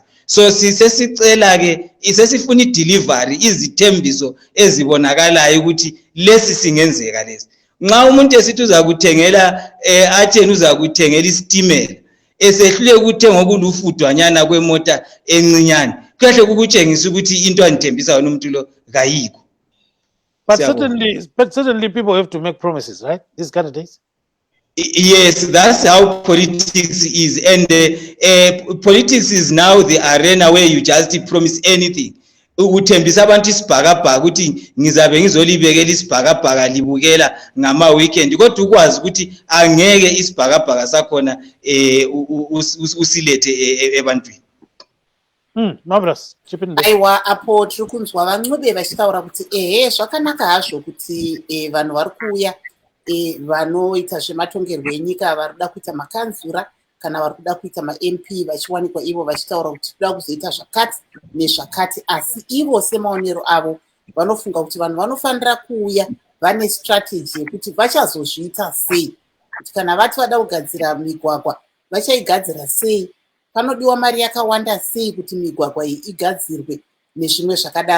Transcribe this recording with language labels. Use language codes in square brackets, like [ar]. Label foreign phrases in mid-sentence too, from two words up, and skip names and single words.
[nd] So sisesicela ke isesifuna idelivery, izithembiso ezibonakalayo ukuthi lesi singenzeka lesi. Nxa umuntu esithi uzakuthengela atheni uzakuthengela isitimela esehlule ukuthenga okulufudwanyana kwemota encinyane, kahle ukutshengisa ukuthi into anithembisa wona umuntu lo kayikho. [en] But certainly people have to make promises, right? These candidates. Yes, that's how politics is, and politics is now the arena where you just promise anything. [nd] Uthembisa abantu isibhakabhaka ukuthi ngizabe ngizolibekela isibhakabhaka libukela ngama weekend, kodwa ukwazi ukuthi angeke isibhakabhaka sakhona usilethe ebantwini. [en] Marvellous. [sn] Aiwa, apo tiri kunzwa vaNcube vachitaura kuti zvakanaka hazvo kuti vanhu vari kuuya vanoita zvematongerwo enyika vari kuda kuita makanzura kana vari kuda kuita ma-MP vachiwanikwa ivo vachitaura kuti toda kuzoita zvakati nezvakati, asi ivo semaonero avo vanofunga kuti vanhu vanofanira kuuya vane strategy yekuti vachazozviita sei, kuti kana vati vada kugadzira migwagwa vachaigadzira sei, panodiwa mari yakawanda sei kuti migwagwa iyi igadzirwe nezvimwe zvakadaro.